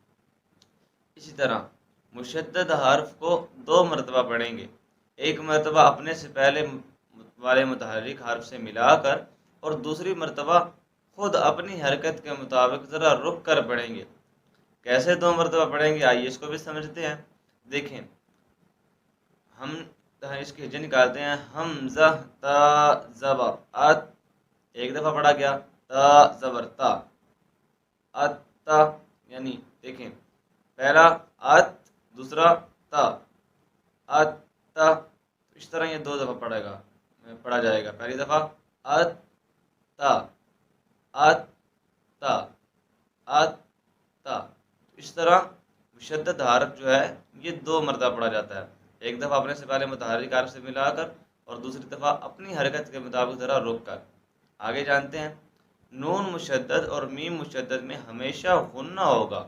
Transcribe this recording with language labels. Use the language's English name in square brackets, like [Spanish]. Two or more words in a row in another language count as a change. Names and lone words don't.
[Urdu] اسی طرح مشدد حرف کو 2 مرتبہ پڑھیں گے، ایک مرتبہ اپنے سے پہلے والے متحرک حرف سے ملا کر اور دوسری مرتبہ خود اپنی حرکت کے مطابق ذرا رک کر پڑھیں گے۔ کیسے 2 مرتبہ پڑھیں گے؟ آئیے اس کو بھی سمجھتے ہیں۔ دیکھیں، ہم اس کی ہجے نکالتے ہیں۔ حمزہ تا زبر ات، ایک دفعہ پڑھا گیا، تا زبر تا، ات تا، یعنی دیکھیں پہلا ات، دوسرا تا، ات تا، اس طرح یہ 2 دفعہ پڑھا جائے گا۔ پہلی دفعہ ات تا، ات تا، ات تا۔ اس طرح مشدد حرف جو ہے یہ 2 مرتبہ پڑھا جاتا ہے، ایک دفعہ اپنے سے پہلے متحرک حرف سے ملا کر اور دوسری دفعہ اپنی حرکت کے مطابق ذرا رک کر۔ آگے جانتے ہیں، نون مشدد اور میم مشدد میں ہمیشہ غنہ ہوگا۔